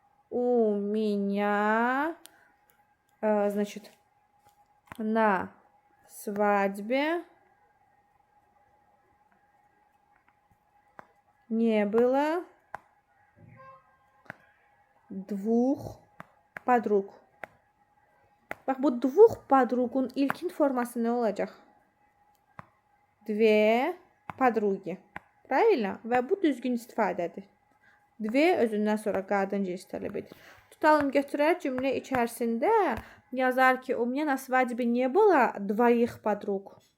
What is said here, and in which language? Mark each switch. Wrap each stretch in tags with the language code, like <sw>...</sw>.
<ru>У меня, значит, на свадьбе не было двух подруг.</ru> <az>Bax, bu двух подругun ilkin forması nə olacaq?</az> <ru>Две подруги. Правильно?</ru> <az>Və bu düzgün istifadədir. Две özündən sonra qadın cins tələb edir.</az> <ru>Tutalım, götürər cümlə içərisində yazar ki, у меня на свадьбе не было двоих подруг.</ru>